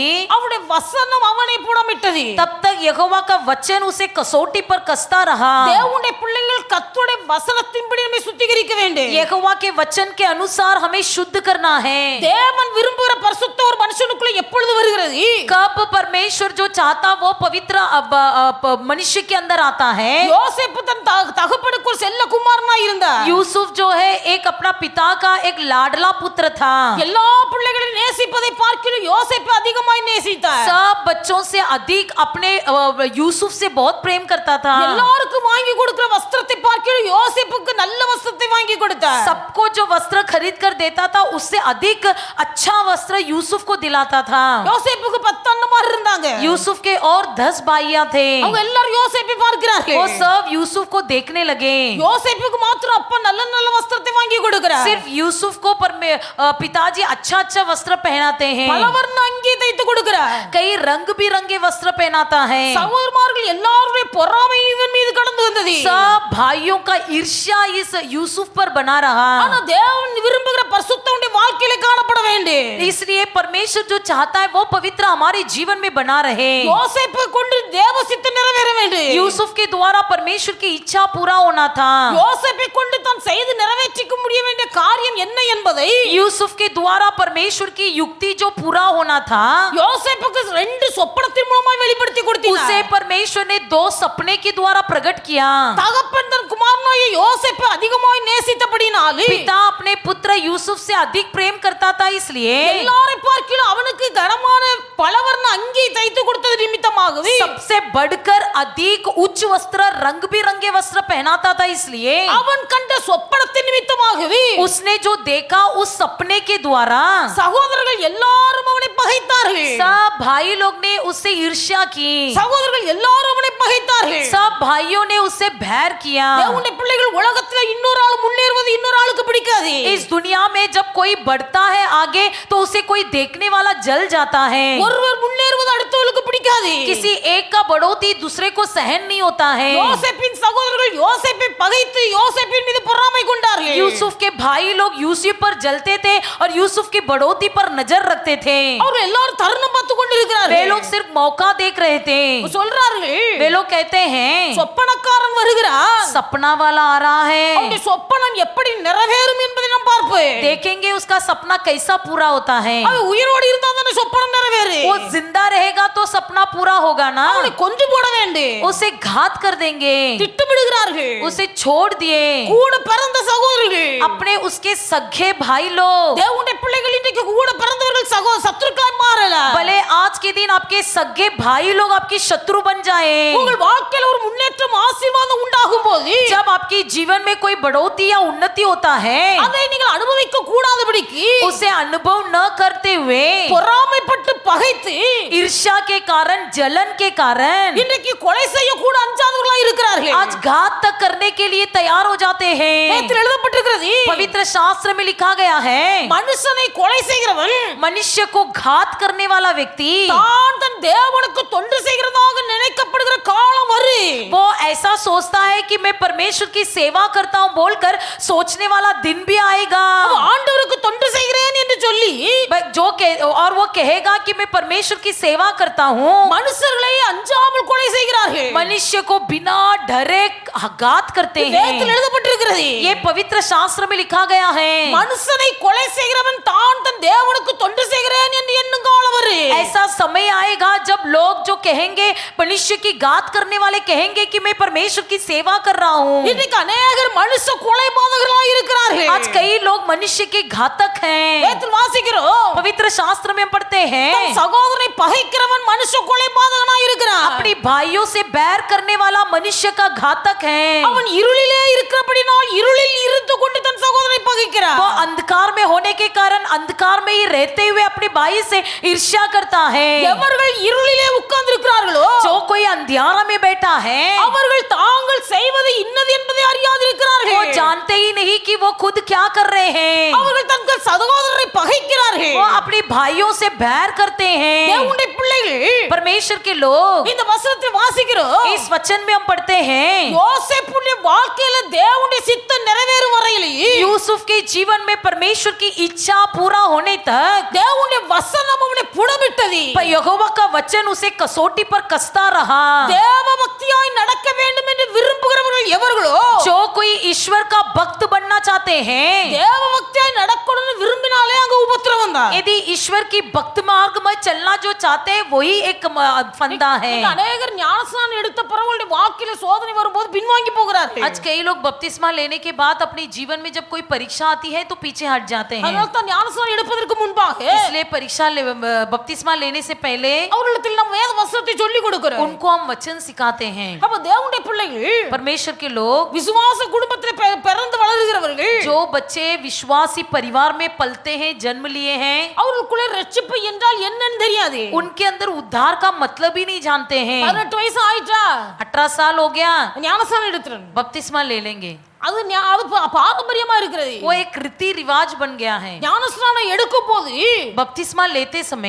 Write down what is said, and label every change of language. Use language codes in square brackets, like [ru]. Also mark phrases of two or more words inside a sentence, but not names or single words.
[ta] அவருடைய வசனம் அவனை புடமிட்டது. [hi] तब तक यहोवा का वचन उसे कसौटी पर कसता रहा. [ta] தேவனுடைய பிள்ளைகள் கர்த்தருடைய வசனத்தின்படி நம்மை சுத்திகரிக்க வேண்டும். [hi] यहोवा के वचन के अनुसार हमें शुद्ध करना है. [ta] தேவன் விரும்புகிற பரிசுத்த ஒரு மனுஷனுக்குள்ள எப்பொழுது வருகிறது? [hi] कब परमेश्वर जो चाहता वो पवित्र मनुष्य के अंदर आता है. [ta] யோசேப்பு தன் தகப்பனுக்கு ஒரு செல்ல குமாரனா இருந்தார். [hi] यूसुफ जो है एक अपना पिता का एक लाडला पुत्र था. [ta] எல்லா பிள்ளைகளையும் நேசிப்பதை பார்க்கிலும் யோசேப்பு அதிகமாய் நேசித்தார். [hi] सब बच्चों से अधिक अपने यूसुफ से बहुत प्रेम करता था. [ta] எல்லாருக்கும் வாங்கி கொடுக்கிற வஸ்திரத்தை பார்க்கிலும் யோசேப்புக்கு நல்ல வஸ்திரத்தை வாங்கி கொடுத்தார். [hi] सबको जो वस्त्र खरीद कर देता था उससे अधिक अच्छा वस्त्र यूसुफ को दिलाता था. [ta] யோசேப்புக்கு 10 அண்ணன்மார் இருந்தாங்க. [hi] यूसुफ के और 10 भाइयां थे. [ta] அவங்க எல்லாரும் யோசேப்பை [hi] वो [ta] பார்க்கிறார்கள். [hi] सब यूसुफ को देखने लगे. [ta] யோசேப்புக்கு மாத்திரம் அப்பா நல்ல நல்ல வஸ்திரத்தை வாங்கி கொடுக்கிறார். [hi] सिर्फ यूसुफ को पिताजी अच्छा अच्छा वस्त्र पहनाते हैं. [ta] பலவர்ண அங்கி தைத்து கொடுக்கிறார். [hi] कई रंग बिरंगे वस्त्र पहनाता है. [ta] சகோதரமார்கள் எல்லாருடைய பொறாமை இவன் மீது கடந்து வந்தது. [hi] सब भाइयों का ईर्ष्या इस यूसुफ पर बना रहा. [ta] ஆனா தேவன் விரும்புகிற பரிசுத்தமுடைய வாழ்க்கையில காணப்பட வேண்டும். [hi] इसलिए परमेश्वर जो चाहता है वो पवित्र हमारे जीवन में बना रहे. [ta] யோசேப்பை கொண்டு தேவ சித்தம் நிறைவேற வேண்டும். [hi] यूसुफ के द्वारा परमेश्वर की इच्छा पूरा होना था. [ta] யோசேப்பை கொண்டு தான் செய்து நிறைவேற்றிக்க முடிய வேண்டிய காரியம் என்ன என்பதை [hi] यूसुफ के द्वारा परमेश्वर की युक्ति जो पूरा होना था [ta] யோசேப்புக்கு 2 சொப்பனத்தின் மூலமாய் வெளிப்படுத்தி கொடுத்தார். [hi] उसे परमेश्वर ने 2 सपने के द्वारा प्रकट किया. [ta] தகப்பன் தன் குமாரனாகிய யோசேப்பை அதிகமாய் நேசித்தபடினாலே [hi] पिता अपने पुत्र यूसुफ से अधिक प्रेम करता था, इसलिए [ta] எல்லாரை பார்க்கிலும் அவனுக்கு கனமான பலவர்ண அங்கி தைத்து கொடுத்தது நிமித்தமாகவே [hi] सबसे बढ़कर अधिक उच्च वस्त्र, रंग बिरंगे वस्त्र पहनाता था, इसलिए [ta] அவன் கண்ட சொப்பனத்தின் நிமித்தமாகவே [hi] उसने जो देखा उस सपने के द्वारा [ta] சகோதரர்கள் எல்லாரும் அவனை பகைத்தார்கள் [hi] सब भाई लोग ने उससे ईर्ष्या की, [ta] சகோதரர்கள் எல்லாரும் அவனை பகைத்தார்கள் [hi] सब भाइयों ने उससे बैर किया। [ta] தேவனுடைய பிள்ளைகள் உலகத்துல இன்னொரு ஆள் முன்னேறுவது இன்னொரு ஆளுக்கு பிடிக்காது [hi] इस दुनिया में जब कोई बढ़ता है आगे तो उसे कोई देखने वाला जल जाता है, [ta] ஒருவர் முன்னேறுவது அடுத்தவர்களுக்கு பிடிக்காது [hi] किसी एक का बढ़ोतरी दूसरे को सहन नहीं होता है। [ta] யோசேப்பின் சகோதரர்கள் யோசேப்பை பகைத்து யோசேப்பின் மீது பொறாமை கொண்டார்கள் [hi] यूसुफ के भाई लोग यूसुफ पर जलते थे और यूसुफ की बढ़ोतरी पर नजर रखते थे। [ta] அவர் எல்லாரும் தருணம் பார்த்து [hi] वे [ta] கொண்டிருக்கிறார்கள் [hi] लोग सिर्फ मौका देख रहे थे। [ta] சொல்றார்கள் [hi] वे लोग कहते हैं [ta] சொப்பனக்காரன் வருகிறார் [hi] सपना वाला आ रहा है, [ta] அவருடைய சொப்பனம் எப்படி நிறைவேறும் என்பதை நாம் பார்ப்போம் [hi] देखेंगे उसका सपना कैसा पूरा होता है। [ta] அவன் உயிரோடு இருந்தா தானே சொப்பனம் நிறைவேறு [hi] वो जिंदा रहेगा तो सपना पूरा होगा ना, [ta] அவனை கொன்று போட வேண்டும் [hi] उसे घात कर देंगे, [ta] திட்டமிடுகிறார்கள் [hi] उसे छोड़ दिए। [ta] கூட பிறந்த சகோதரர்கள் [hi] अपने उसके सगे भाई लोग, [ta] தேவனுடைய பிள்ளைகள் இன்றைக்கு கூட பிறந்தவர்கள் சத்துருக்களாய் மாறலாம் [hi] भले आज के दिन आपके सगे भाई लोग आपकी शत्रु बन जाए। [ta] உங்கள் வாழ்க்கையில ஒரு முன்னேற்றம் ஆசீர்வாதம் உண்டாகும் போது [hi] जब आपके जीवन में कोई बढ़ोतरी या उन्नति होता है, [ta] அதை நீங்கள் அனுபவிக்க கூடாதபடிக்கு [hi] उसे अनुभव न करते हुए [ta] பொறாமைப்பட்டு பகைத்து [hi] ईर्ष्या के कारण, जलन के कारण [ta] இன்றைக்கு கொலை செய்ய கூட அஞ்சாதவர்களாய் இருக்கிறார்கள் [hi] आज घात तक करने के लिए तैयार हो जाते हैं। [ta] வேதத்தில் எழுதப்பட்டிருக்கிறது [hi] पवित्र शास्त्र में लिखा गया है, [ta] மனுஷனை கொலை செய்கிறவன் [hi] मनुष्य को घात करने वाला व्यक्ति [ta] தான் தன் தேவனுக்கு தொண்டு செய்கிறதாக நினைக்கப்படுகிற காலம் வரும் [hi] वो ऐसा सोचता है कि मैं परमेश्वर की सेवा करता हूं बोलकर सोचने वाला दिन भी आएगा। [ta] அவன் ஆண்டவருக்கு தொண்டு செய்கிறேன் என்று சொல்லி [hi] और वो कहेगा कि मैं परमेश्वर की सेवा करता हूं, [ta] மனுஷர்களை அஞ்சாமல் கொலை செய்கிறார்கள் [hi] मनुष्य को बिना डरे घात करते [ta] வேதத்தில் [hi] हैं। [ta] எழுதப்பட்டிருக்கிறது [hi] ये पवित्र शास्त्र में लिखा गया है, [ta] மனுஷனை கொலை செய்கிறவன் தான் தன் தேவனுக்கு தொண்டு செய்கிறேன் என்று எண்ணும் காலம் வரும் [hi] ऐसा समय आएगा जब लोग जो कहेंगे, मनुष्य की घात करने वाले कहेंगे कि मैं परमेश्वर की सेवा कर रहा हूं। [ta] இன்னைக்கு அநேகர் மனுஷ கொலைபாதகர்களாய் இருக்கிறார்கள் [hi] आज कई लोग मनुष्य के घातक हैं। [ta] வேதத்தில் வாசிக்கிறோம் [hi] पवित्र शास्त्र में पढ़ते [ta] தன் [hi] हैं, [ta] சகோதரனை பகைக்கிறவன் மனுஷ கொலைபாதகனாய் இருக்கிறான் [hi] अपने भाइयों से बैर करने वाला मनुष्य का घातक है। [ta] அவன் இருளிலே இருக்கிறபடினால் இருளில் இருந்து கொண்டு தன் சகோதரனை பகைக்கிறான் [hi] वो अंधकार में होने के कारण अंधकार में ही रहते हुए अपने भाई से ईर्ष्या करता है। [ta] எவர்கள் இருளிலே உட்கார்ந்து இருக்கிறார்களோ [hi] जो कोई अंधियारा में बैठा है [ta] அவர்கள் தாங்கள் செய்வது இன்னது என்பதை [hi] वो [ta] அறியாதிருக்கிறார்கள் [hi] जानते ही नहीं कि वो खुद क्या कर रहे हैं। [ta] அவர்கள் தங்கள் சகோதரரை பகைக்கிறார்கள் [hi] वो अपने भाइयों से बैर करते हैं। [ta] தேவனுடைய பிள்ளைகள் [hi] परमेश्वर के लोग, [ta] இந்த வசனத்தை வாசிக்கிறோம் [hi] इस वचन में हम पढ़ते हैं, [ta] யோசேப்புடைய வாழ்க்கையில தேவனுடைய சித்தம் நிறைவேறும் வரையிலேயே [hi] यूसुफ के जीवन में परमेश्वर की इच्छा पूरा होने तक [ta] தேவனுடைய வசனம் அவனை புடமிட்டது [hi] पर यहोवा का वचन उसे कसौटी पर कसता रहा। [ta] தேவ பக்தியாய் நடக்க வேண்டும் என்று விரும்புகிறவர்கள் எவர்களோ [hi] जो कोई ईश्वर का भक्त बनना चाहते हैं, [ta] தேவ பக்தியாய் நடக்கணும்னு விரும்பினாலே அங்க உபத்திரவம் தான் [hi] यदि ईश्वर की भक्त मार्ग में चलना जो चाहते हैं वही एक फंदा है। [ta] இன்னைக்கு அநேகர் ஞானஸ்நானம் எடுத்த பிறகு வாழ்க்கையில சோதனை வரும்போது பின்வாங்கி போகிறார்கள் [hi] आज कई लोग बपतिस्मा लेने के बाद अपने जीवन में जब कोई परीक्षा आती है तो पीछे हट जाते हैं। [ta] அதனால தான் ஞானஸ்நானம் எடுப்பதற்கு முன்பாக [hi] इसलिए बपतिस्मा लेने से पहले [ta] அவர்களிடத்தில் நம்ம வேத வசனத்தை சொல்லி கொடுக்கிறோம் [hi] उनको हम वचन सिखाते हैं। [ta] அப்ப தேவனுடைய பிள்ளைகள் [hi] परमेश्वर के लोग, [ta] விசுவாச குடும்பத்தில் பிறந்து வளருகிறவர்கள் [hi] जो बच्चे विश्वासी परिवार में पलते हैं, जन्म लिए हैं, [ta] அவர்களுக்குள்ளே ரட்சிப்பு என்றால் என்னன்னு தெரியாது [hi] उनके अंदर उद्धार का मतलब ही नहीं जानते हैं। [ta] 18 வயசு ஆயிட்டா [hi] 18 साल हो गया, [ta] ஞானஸ்நானம் எடுத்துறேன் [hi] बपतिस्मा ले लेंगे। [ta] அது பாரம்பரியமா இருக்கிறது [hi] वो एक रीति रिवाज बन गया है। [ta] ஞானஸ்நானம் எடுக்கும் போது [hi] बपतिस्मा लेते समय